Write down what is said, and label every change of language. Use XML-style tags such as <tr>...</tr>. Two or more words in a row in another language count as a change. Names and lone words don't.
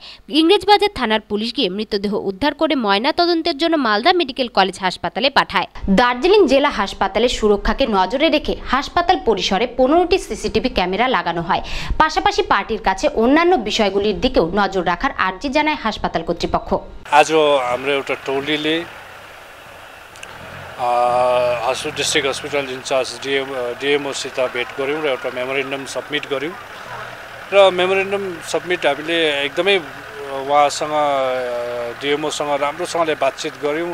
<bn>ইংরেজবাজার থানার পুলিশ গিয়ে মৃতদেহ উদ্ধার করে ময়না তদন্তের জন্য মালদা মেডিকেল কলেজ হাসপাতালে পাঠায়। দার্জিলিং জেলা হাসপাতালের সুরক্ষাকে নজরে রেখে হাসপাতাল পরিসরে 15টি</bn> <en>CCTV camera</en> <bn>লাগানো হয়। পাশাপাশি পার্টির কাছে অন্যান্য বিষয়গুলির দিকেও নজর রাখার আর্জি জানায় হাসপাতাল কর্তৃপক্ষ।</bn> <ne>आज हाम्रो एउटा टोलीले</ne> <en>district hospital in-charge</en> <ne>डिएमओसित भेट गऱ्यौँ र एउटा</ne> <en>memorandum submit</en> <ne>गऱ्यौँ र</ne> <en>memorandum submit</en> <ne>हामीले एकदमै उहाँसँग डिएमओसँग राम्रोसँगले बातचित गऱ्यौँ।</ne>